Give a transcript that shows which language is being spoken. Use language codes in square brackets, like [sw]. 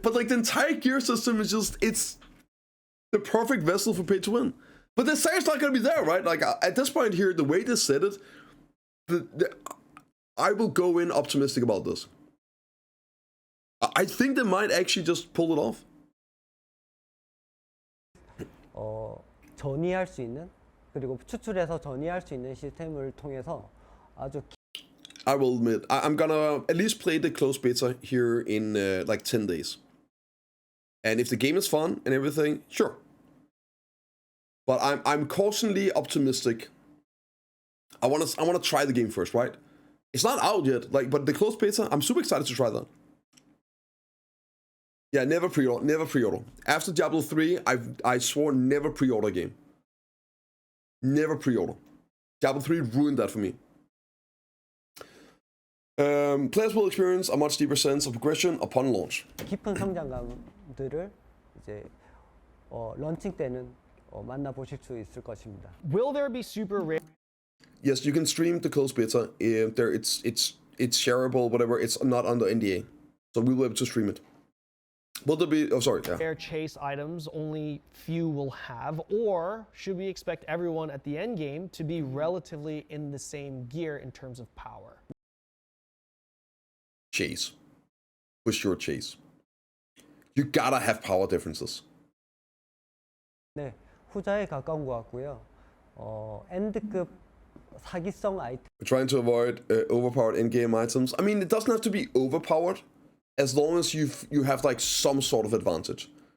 [en] But like the entire gear system is just, it's the perfect vessel for pay to win. But the say it's not going to be there, right? Like at this point here, the way they said it, I will go in optimistic about this. I think they might actually just pull it off. [ko] 전이할 수 있는 그리고 추출해서 전이할 수 있는 시스템을 통해서 아주 [en] I will admit, I'm gonna at least play the closed beta here in like 10 days. And if the game is fun and everything, sure. But I'm cautiously optimistic. I wanna try the game first, right? It's not out yet, like, but the closed beta, I'm super excited to try that. Yeah, never pre-order, never pre-order. After Diablo 3, I swore never pre-order a game. Never pre-order. Diablo 3 ruined that for me. Players will experience a much deeper sense of progression upon launch. [ko] 깊은 성장감들을 이제 런칭 때는 만나보실 수 있을 것입니다. [en] Will there be super rare? Yes, you can stream the closed beta. It's shareable, whatever. It's not under NDA, so we will be able to stream it. Will there be? Oh, sorry. Yeah. Rare chase items only few will have, or should we expect everyone at the end game to be relatively in the same gear in terms of power? Chase. For sure, chase. You gotta have power differences. [ko] 네, 후자에 가까운 것 같고요. 엔드급 사기성 아이템. [en] We're trying to avoid overpowered in-game items. I mean, it doesn't have to be overpowered, as long as you have like some sort of advantage.